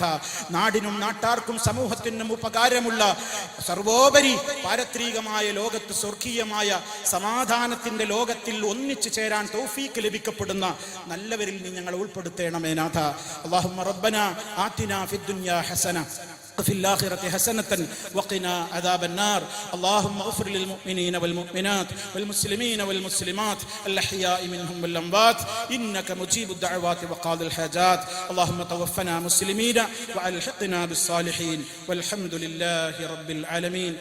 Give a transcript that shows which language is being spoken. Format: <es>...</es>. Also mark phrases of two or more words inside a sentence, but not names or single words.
<ml>നാടിനും നാട്ടാർക്കും സമൂഹത്തിനും ഉപകാരമുള്ള സർവോപരി പാരത്രികമായ ലോകത്ത് സ്വർഗീയമായ സമാധാനത്തിന്റെ ലോകത്തിൽ ഒന്നിച്ചു ചേരാൻ തൗഫീക്ക് ലഭിക്കപ്പെടുന്ന നല്ലവരിൽ നീ ഞങ്ങളെ ഉൾപ്പെടുത്തണമേ നാഥ.</ml> <ar>اللهم ربنا آتنا في الدنيا حسنة وفي الآخرة حسنة وقنا عذاب النار. اللهم اغفر للمؤمنين والمؤمنات والمسلمين والمسلمات الأحياء منهم والأموات إنك مجيب الدعوات وقاضي الحاجات. اللهم توفنا مسلمين وألحقنا بالصالحين والحمد لله رب العالمين.</ar>